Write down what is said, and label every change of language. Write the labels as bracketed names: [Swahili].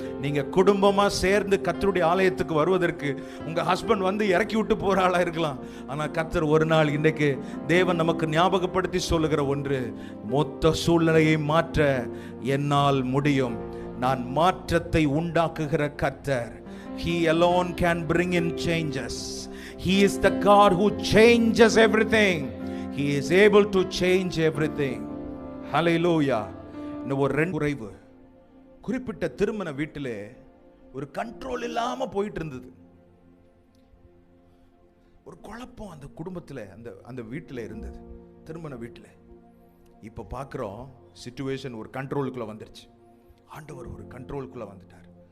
[Tamil] நீங்க குடும்பமா சேர்ந்து கர்த்தருடைய ஆலயத்துக்கு வருவதற்கு உங்க ஹஸ்பண்ட் வந்து இறக்கி விட்டு போற ஆளா இருக்கலாம். ஆனா கர்த்தர் ஒரு நாள், இன்றைக்கு தேவன் நமக்கு ஞாபகப்படுத்தி சொல்லுகிற ஒன்று, மொத்த சூழ்நிலையை மாற்ற என்னால் முடியும். நான் மாற்றத்தை உண்டாக்குகிற கர்த்தர். [English] He alone can bring in changes. He is the God who changes everything. He is able to change everything. [Tamil] Hallelujah. இன்னும் ஒரு 2 குறைவு. குறிப்பிட்ட திருமண வீட்டிலே ஒரு கண்ட்ரோல் இல்லாம போயிட்டு இருந்தது. ஒரு குழப்பம் அந்த குடும்பத்தில், அந்த வீட்டில் இருந்தது, திருமண வீட்டில். இப்போ பார்க்குறோம், சிச்சுவேஷன் ஒரு கண்ட்ரோலுக்குள்ள வந்துருச்சு. ஆண்டவர் ஒரு கண்ட்ரோலுக்குள்ள வந்துட்டார்.